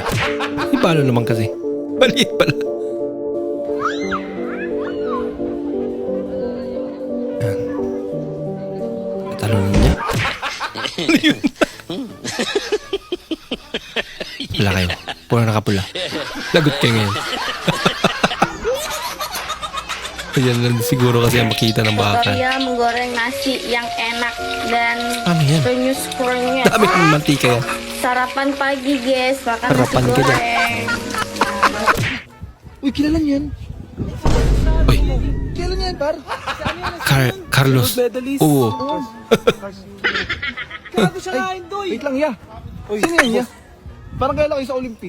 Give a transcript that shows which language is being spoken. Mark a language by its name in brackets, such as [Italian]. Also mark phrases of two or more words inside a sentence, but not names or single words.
[Filipino] Paano naman kasi? Maliit pala. Yan. Talunin niya. Ano yun? Wala kayo. Puro nakapula. Lagot kayo ngayon. Ayan lang siguro kasi ang makita ng baka. [Indonesian] Korea menggoreng nasi yang enak dan [Filipino] Ano yan? [Indonesian] renyus-kurnya. [Filipino] Dami ng mantika yan. [Indonesian] Sarapan pagi guys, makan nasi [Filipino] Sarapan ka dyan. [Indonesian] goreng. [Filipino] Uy, kilala niyan. Uy, Kilala niyan, par. Carlos. Oo. Wait lang, ya. Sino yan, ya? Parang kaya kayo sa Olympic.